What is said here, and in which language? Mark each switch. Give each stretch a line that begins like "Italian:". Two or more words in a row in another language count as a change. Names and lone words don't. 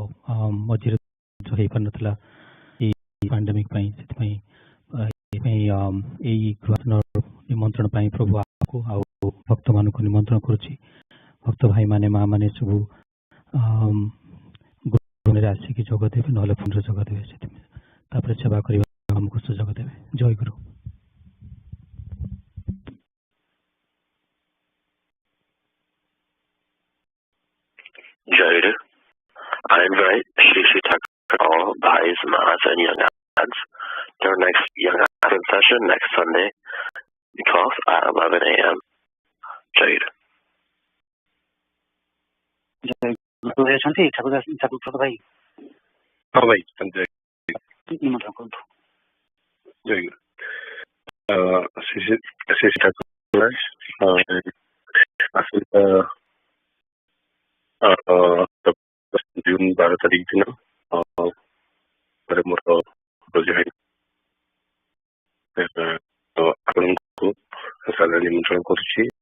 Odia: ମଝିରେ ହେଇପାରିନଥିଲା ଏଇ ପାଣ୍ଡେମିକ ପାଇଁ, ସେଥିପାଇଁ ଏଇ ଗୃହାଶ୍ରମ ନିମନ୍ତ୍ରଣ ପାଇଁ ପ୍ରଭୁ ଆମକୁ ଆଉ ଭକ୍ତମାନଙ୍କୁ ନିମନ୍ତ୍ରଣ କରୁଛି। ଭକ୍ତ ଭାଇ ମାନେ ମା ମାନେ ସବୁ ଆସିକି ଯୋଗ ଦେବେ, ନହେଲେ ଫୋନରେ ଯୋଗ ଦେବେ, ସେଥିପାଇଁ ତାପରେ ସେବା କରିବା ଆମକୁ ସୁଯୋଗ ଦେବେ। ଜୟ ଗୁରୁ।
English: Jai. I invite Shri Thakur, all Bhais, Mahas, and Young Ads to our next Young Advent session next Sunday, the 12th at 11 a.m. Jai.
Odia: ଅଛନ୍ତି ଠାକୁର ଭାଇ? ହଁ ଭାଇ, ନିମନ୍ତ୍ରଣ କରନ୍ତୁ। ଜୟ ଶ୍ରୀ ଠାକୁର ଆସନ୍ତା ଜୁନ 12 ତାରିଖ ଦିନ ମୋର ଭୋଜି ଆପଣଙ୍କୁ ସାଦର ନିମନ୍ତ୍ରଣ କରୁଛି।